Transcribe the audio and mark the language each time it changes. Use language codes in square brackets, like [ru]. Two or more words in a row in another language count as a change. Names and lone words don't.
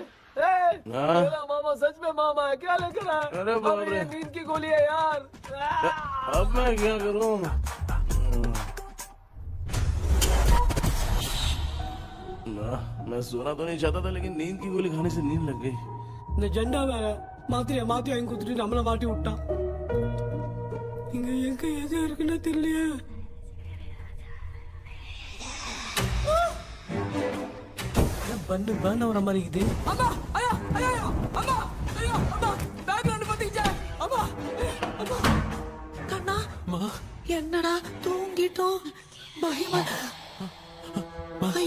[hi] हाँ। मेरा मामा सच में मामा है, क्या लेकर आया? अरे बाप रे। ये नींद की गोली है यार। अब मैं क्या करूँ? मैं सोना तो नहीं चाहता था, लेकिन नींद की गोली खाने से नींद लग गई। [ta] நிஜண்டா வேற மாத்திரையா மாத்தி வாங்கி கொடுத்துட்டு நம்மள மாட்டி விட்டான். இங்க எங்க எது இருக்குன்னு தெரியலையே. பண்ணு வர மாதிரி இது. அம்மா ஐயா ஐயா அம்மா ஐயா அம்மா பேக்ரவுண்ட் பத்திச்சே அம்மா அம்மா கண்ணா அம்மா என்னடா தூங்கிட்டோம் பயமா ஐயோ